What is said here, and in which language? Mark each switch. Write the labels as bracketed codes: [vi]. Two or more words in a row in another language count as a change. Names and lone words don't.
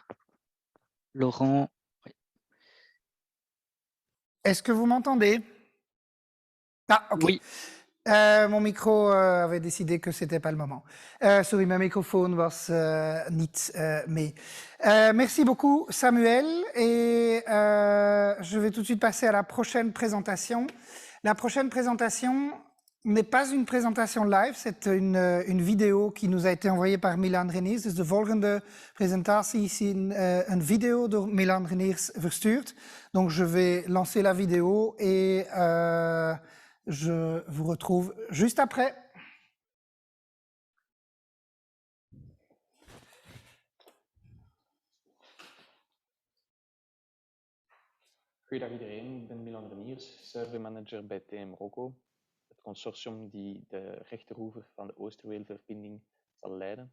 [fr] Laurent. Oui. Est-ce que vous m'entendez? Ah, ok. Oui. Mon micro avait décidé que c'était pas le moment. [nl] Sorry, mijn microfoon was niet mee. [fr] Merci beaucoup, Samuel. Et je vais tout de suite passer à la prochaine présentation. La prochaine présentation n'est pas une présentation live, c'est une vidéo qui nous a été envoyée par Milan Reniers. [nl] Dus de volgende presentatie is een video door Milan Reniers verstuurd. [fr] Donc je vais lancer la vidéo et je vous retrouve juste après. [nl] Goedendag iedereen, ik ben Milan Reniers, server manager bij TM Rocco, het consortium die de rechteroever van de Oosterweelverbinding zal leiden.